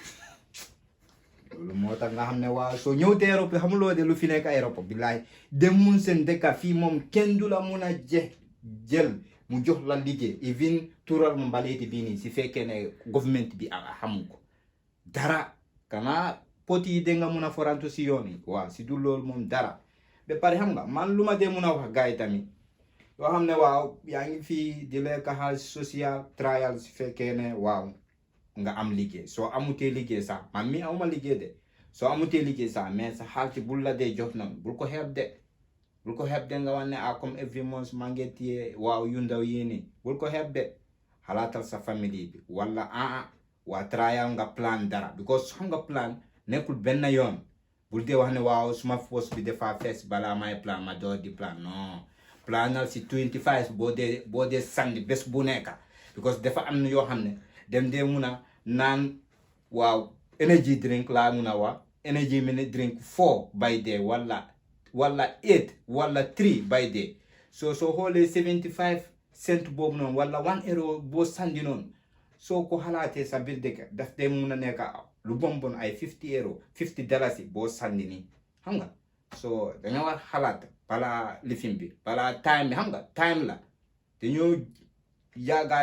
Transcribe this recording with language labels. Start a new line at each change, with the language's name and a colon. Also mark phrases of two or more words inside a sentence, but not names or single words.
Wolof: loolu moo tax nga xam ne waaw soo ñëw te Europe xamuloo de lu fi nekk Europe billaay dem mun seen dëkka fii moom kenn du la mun a jël mu jox la liggéey even tural mu mbaleeti bii nii si fekkee ne government bi xamu ko dara kana poti yi de nga mun a forantu si yoon yi waaw si du loolu moom dara ba pare xam nga man lu ma dee mun a wax gars yi tamit yoo xam ne waaw yaa ngi fii di lekk xaalis
English: social trial
Wolof: si fekkee ne waaw nga am liggéey soo amutee liggéey sax man mi awma liggéey de soo amutee liggéey sax mais sa xaalis bul la dee jox noonu bul ko xeeb de nga wax ne comme
English: every month
Wolof: maa ngi téye waaw yu ndaw yi nii bul ko xeeb de xalaatal sa famille bi wala waa trial nga plan dara because xam nga plan nekkul benn yoon bul dee wax ne waaw suma post bi dafa fees balaa may plan ma door di plan non planal si 25 boo dee sandi bés bu nekk because dafa am na yoo xam ne dem dee mun a naan waaw
English: energy drink
Wolof: laa mun a wax
English: energy drink 4 by day
Wolof: wala 8 wala
English: 3 by day
Wolof: soo xoolee
English: 75 cent
Wolof: boobu noonu wala 1 euro boo sandi noonu soo ko xalaatee sa biir dëkk daf dee mun a nekk lu bon ay 50 euro 50 dalasi boo sandi nii xam nga so danga war xalaat balaa lifin bi balaa time bi xam nga time la te ñoo yaagaa